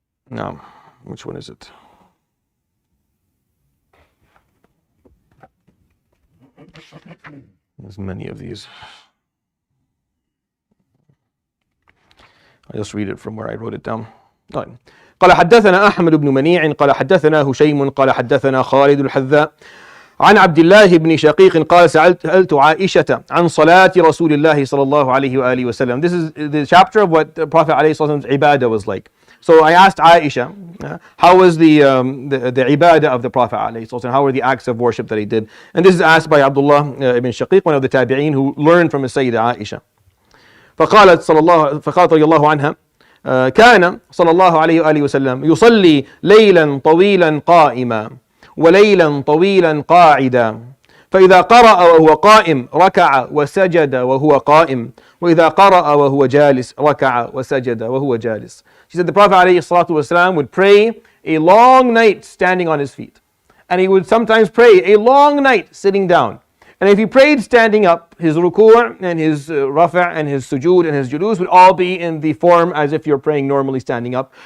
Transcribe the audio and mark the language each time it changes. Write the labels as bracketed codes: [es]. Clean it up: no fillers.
[en] No, which one is it? There's many of these. I'll just read it from where I wrote it down. [ar] قال حدثنا أحمد بن منيع قال حدثنا هشيم قال حدثنا خالد الحذاء عن عبد الله بن شقيق قال سألت عائشة عن صلاة رسول الله صلى الله عليه وآله وسلم. [en] This is the chapter of what the Prophet [ar] عليه الصلاة والسلام's [en] ibadah was like. So I asked Aisha, how was the ibadah of the Prophet [ar] عليه الصلاة والسلام? [en] How were the acts of worship that he did? And this is asked by Abdullah ibn Shaqiq, one of the tabi'een who learned from his Sayyidah Aisha. [ar] فقالت رضي الله عنها كان صلى الله عليه وآله وسلم يصلي ليلا طويلا قائما وليلا طويلا قاعدا فإذا قرأ وهو قائم ركع وسجد وهو قائم وإذا قرأ وهو جالس ركع وسجد وهو جالس. [en] She said the Prophet ﷺ would pray a long night standing on his feet, and he would sometimes pray a long night sitting down. And if he prayed standing up, his ruku' and his rafa' and his sujood and his julus would all be in the form as if you're praying normally standing up.